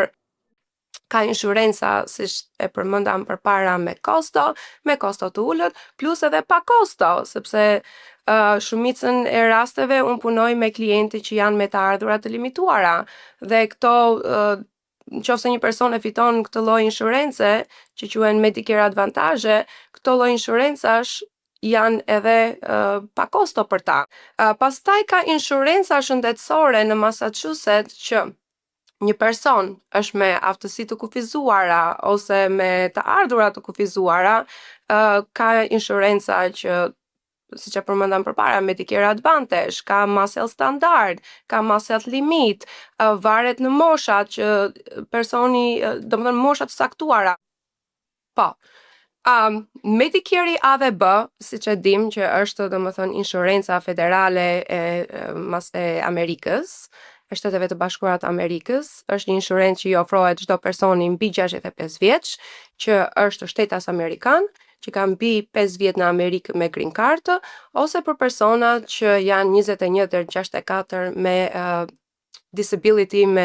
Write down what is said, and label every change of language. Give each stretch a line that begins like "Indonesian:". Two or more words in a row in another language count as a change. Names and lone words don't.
Albanian: Ka inshurenca, siç e përmenda më përpara, me kosto të ulët, plus edhe pa kosto, sepse shumicën e rasteve unë punoj me klientë që janë me të ardhura të limituara dhe këto nëse një person e fiton këtë lloj inshurence, që quhen Medicare Advantage, këto lloj inshurencash janë edhe pa kosto për ta. Pastaj ka inshurenca shëndetësore në Massachusetts që një person është me aftësi të kufizuara ose me të ardhura të kufizuara, ka inshurenca që siç e përmendam përpara, Medicare Advantage, ka mass health standard, ka mass health limit, varet në moshat që personi, domethënë moshat saktuara. Po. Medicare A dhe B, siç e dim që është domethënë inshurenca federale e Amerikës, e Shteteve të Bashkuara të Amerikës, është një inshurencë që i ofrohet çdo personi mbi 65 vjeç, që është shtetas amerikan, që kanë mbi 5 vjet në Amerikë me
English: green card,
Albanian: ose për persona që janë 21 deri në 64 me disability